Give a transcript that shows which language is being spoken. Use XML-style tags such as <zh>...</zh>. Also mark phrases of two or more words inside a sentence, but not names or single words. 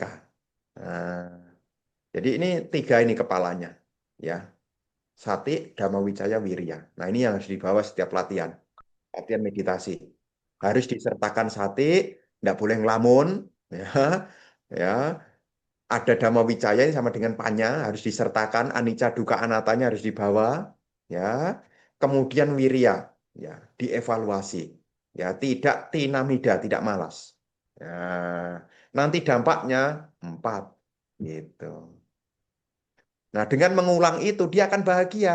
<id>Nah, jadi ini tiga ini kepalanya. Ya, Sati, Dhammawicaya, Wirya. Nah, ini yang harus dibawa setiap latihan. Latihan meditasi. Harus disertakan sati, tidak boleh ngelamun. Ya, ya. Ada Dhammawicaya ini sama dengan panya, harus disertakan. Anicca, dukkha, anatanya harus dibawa. Ya. Kemudian Wirya, ya, dievaluasi. Ya, tidak tinamida, tidak malas. Ya, nanti dampaknya empat. Gitu. Nah, dengan mengulang itu dia akan bahagia.</id>